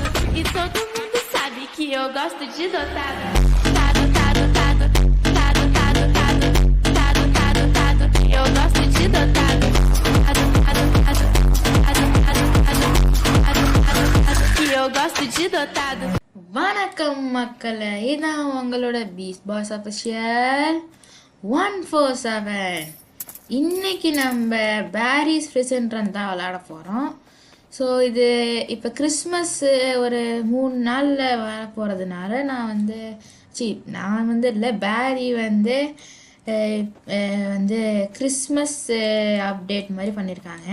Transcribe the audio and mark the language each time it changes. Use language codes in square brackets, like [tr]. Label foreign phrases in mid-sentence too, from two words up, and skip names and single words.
[pt] E todo mundo sabe que eu gosto de dotado. Tado, tado, tado, tado, tado, tado, tado, tado, tado. Eu gosto de dotado. Tado, tado, tado, tado, tado, tado, tado, tado. Que eu gosto de dotado. [ta] வணக்கம் மக்களே, இதான் உங்களோட பீஸ் பாஸ் அஃபிஷியல் 147. இன்னைக்கு நம்ம பேரிஸ் ஃப்ரிசன் ரன் தான் விளாட போகிறோம். ஸோ இது இப்போ கிறிஸ்மஸ் ஒரு 3 நாளில் வர போகிறதுனால நான் வந்து இல்லை பேரி வந்து [en] Christmas update [ta] மாதிரி பண்ணியிருக்காங்க.